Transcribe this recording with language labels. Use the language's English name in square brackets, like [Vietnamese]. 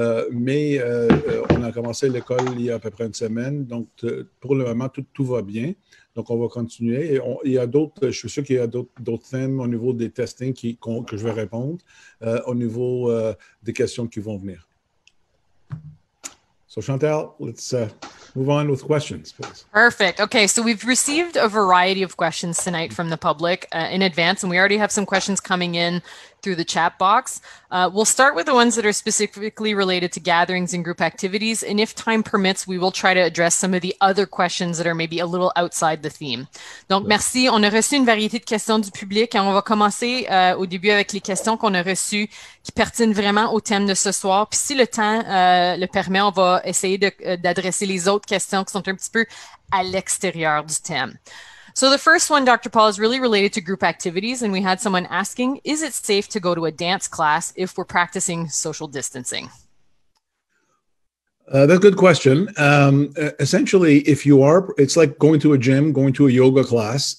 [French] Mais on a commencé l'école il y a à peu près une semaine, donc pour le moment, tout va bien. Donc, on va continuer. Et il y a d'autres, je suis sûr qu'il y a d'autres thèmes au niveau des testings que je vais répondre, au niveau des questions qui vont venir. [English] So, Chantal, let's move on with questions, please. Perfect. Okay, so we've received a variety of questions tonight from the public in advance, and we already have some questions coming in through the chat box. We'll start with the ones that are specifically related to gatherings and group activities, and if time permits, we will try to address some of the other questions that are maybe a little outside the theme. [French] Donc, merci. On a reçu une variété de questions du public, et on va commencer au début avec les questions qu'on a reçues qui pertinent vraiment au thème de ce soir. Puis si le temps le permet, on va essayer d'adresser les autres questions qui sont un petit peu à l'extérieur du thème. [English] So the first one, Dr. Paul, is really related to group activities, and we had someone asking, is it safe to go to a dance class if we're practicing social distancing? That's a good question. Essentially, it's like going to a gym, going to a yoga class.